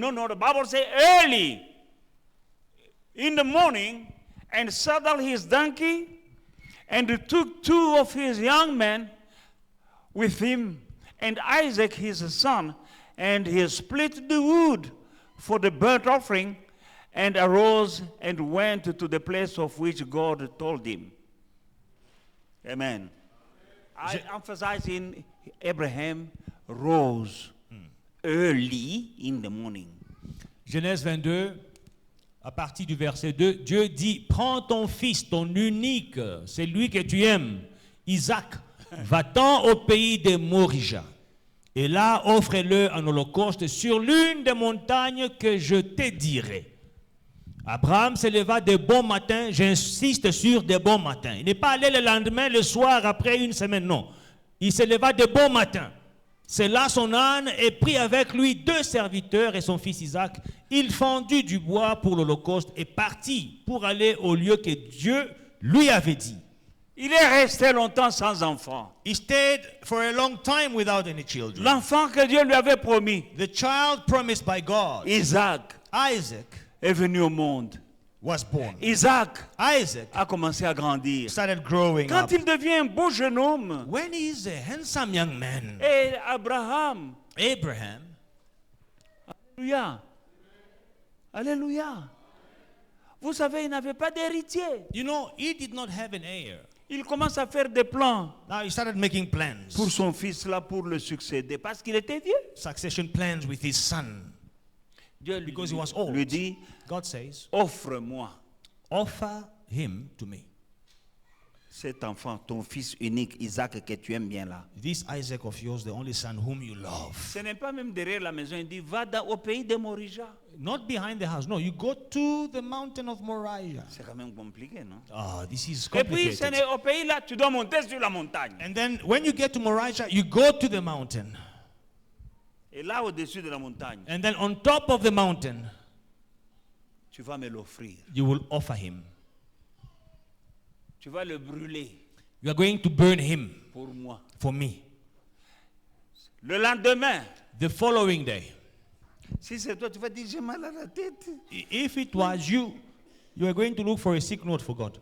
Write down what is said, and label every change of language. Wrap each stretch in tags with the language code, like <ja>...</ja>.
<en>No, the Bible says early in the morning, and saddled his donkey, and took two of his young men with him, and Isaac his son, and he split the wood for the burnt offering, and arose and went to the place of which God told him. Amen. I emphasize in Abraham rose early in the morning.</en> <fr>Genèse 22, à partir du verset 2, Dieu dit, prends ton fils, ton unique, c'est lui que tu aimes, Isaac, va-t'en au pays de Morija, et là offre-le en holocauste sur l'une des montagnes que je te dirai. Abraham se leva de bon matin, j'insiste sur de bon matin. Il n'est pas allé le lendemain, le soir, après une semaine, non. Il se leva de bon matin. C'est là son âne et prit avec lui 2 serviteurs et son fils Isaac. Il fendit du bois pour l'Holocauste et partit pour aller au lieu que Dieu lui avait dit. Il est resté longtemps sans enfant.</fr> <en>He stayed for a long time without any children.</en> <fr>L'enfant que Dieu lui avait promis,</fr> <en>The child promised by God,</en> <fr>Isaac,</fr> <en>Isaac,</en> <fr>est venu au monde.</fr> <en>was born.</en> <fr>Isaac</fr> <en>Isaac</en> <fr>a commencé à grandir.</fr> <en>started growing</en> <fr>Quand</fr> <en>up.</en> <fr>il devient un beau jeune homme,</fr> <en>When he is a handsome young man,</en> <fr>et Abraham,</fr> <en>Abraham,</en> <fr>alléluia, alléluia. Vous savez, il n'avait pas d'héritier.</fr> <en>you know, he did not have an heir.</en> <fr>Il commence à faire des plans</fr> <en>Now he started making plans,</en> <fr>pour son fils là pour le succéder parce qu'il était vieux.</fr> <en>succession plans with his son.</en> <fr>Dieu lui,</fr> <en>Because he was old.</en> <fr>lui dit,</fr> <en>God says,</en> <fr>offre-moi</fr> <en>offer him to me.</en> <fr>cet enfant, ton fils unique, Isaac, que tu aimes bien là.</fr> <en>This Isaac of yours, the only son whom you love.</en> <fr>Ce n'est pas même derrière la maison, il dit, va au pays de Morija.</fr> <en>Not behind the house. No, you go to the mountain of Moriah.</en> <fr>C'est quand même compliqué, non?</fr> <en>Ah, this is</en> <fr>Et puis, ce</fr> <en>complicated.</en> <fr>n'est au pays là, tu dois monter sur la montagne.</fr> <en>And then when you get to Moriah, you go to the mountain.</en> <fr>Et là, au-dessus de la montagne,</fr> <en>And then on top of the mountain,</en> <fr>tu vas me l'offrir.</fr> <en>you will offer him.</en> <fr>Tu vas le brûler</fr> <en>You are going to burn him</en> <fr>pour moi.</fr> <en>for me.</en> <fr>Le lendemain,</fr> <en>The following day,</en> <fr>si c'est toi, tu vas dire, j'ai mal à la tête.</fr> <en>if it was you, you are going to look for a sick note for God.</en>